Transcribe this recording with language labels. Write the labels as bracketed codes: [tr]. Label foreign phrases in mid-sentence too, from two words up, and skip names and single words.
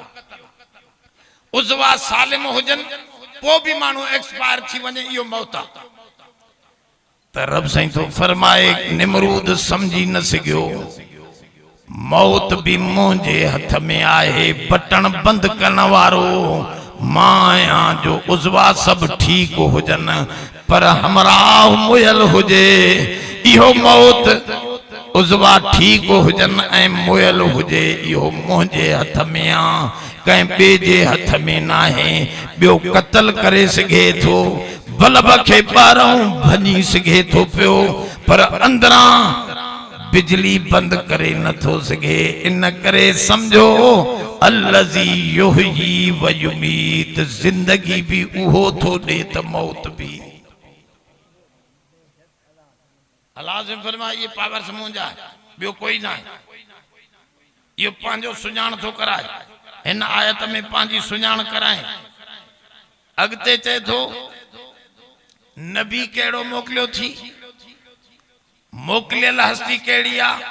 [sd] उज़वा सालिम हुजन पोइ भी माण्हू एक्सपायर थी वञे, इहो मौत आहे। त रब साईं तो फरमाए, निमरूद समझी न सघियो, मौत भी मुंहिंजे हथ में आहे, बटन बंद करण वारो मां आहियां, जो उज़वा सब ठीक हुजन पर हमरा मुयल हुजे। इहो मौत उज़वा ठीक हुजन ऐं मुयल हुजे, इहो मुंहिंजे हथ में आ, कंहिं ॿिए जे हथ में नाहे। ॿियो कतल करे सघे थो, बल्ब खे ॿाहिरों भञी सघे थो पियो, पर अंदरां बिजली बंद करे नथो सघे। इन करे समझो [ar] الذي يحيي ويميت, [sd] जिंदगी भी उहो थो ॾे त मौत भी। अल्लाह से फरमाए, ये पावर मुंहिंजा आहे, ॿियो कोई ना आहे, इहो पंहिंजो सुञाण थो कराए। हिन आयत में पंहिंजी सुञाण कराए। अॻिते चए थो नबी कहिड़ो मोकिलियो थी, मोकिलियल हस्ती कहिड़ी आहे?